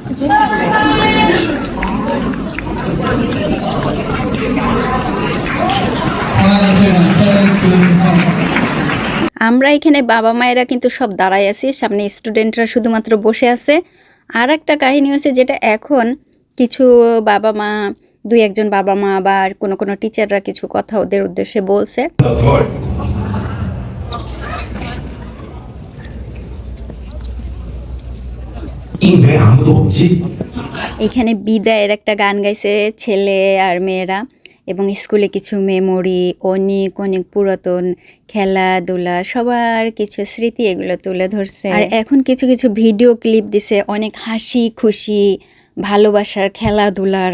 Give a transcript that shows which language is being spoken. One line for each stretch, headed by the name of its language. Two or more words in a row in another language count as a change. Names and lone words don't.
Bangla: আমরা এখানে বাবা মায়েরা কিন্তু সব দাঁড়ায় আছি, সামনে স্টুডেন্টরা শুধুমাত্র বসে আছে। আর একটা কাহিনী হচ্ছে যেটা এখন কিছু বাবা মা, দুই একজন বাবা মা বা কোনো কোনো টিচাররা কিছু কথা ওদের উদ্দেশ্যে বলছে।
Korean: 왜 아무도 없지?
Bangla: এখানে বিদায়ের একটা গান গাইছে ছেলে আর মেয়েরা, এবং স্কুলে কিছু মেমোরি, অনেক অনেক পুরাতন খেলাধুলা, সবার কিছু স্মৃতি এগুলো তুলে ধরছে। আর এখন কিছু কিছু
English: video clip
Bangla: দিছে, অনেক হাসি খুশি ভালোবাসার খেলাধুলার।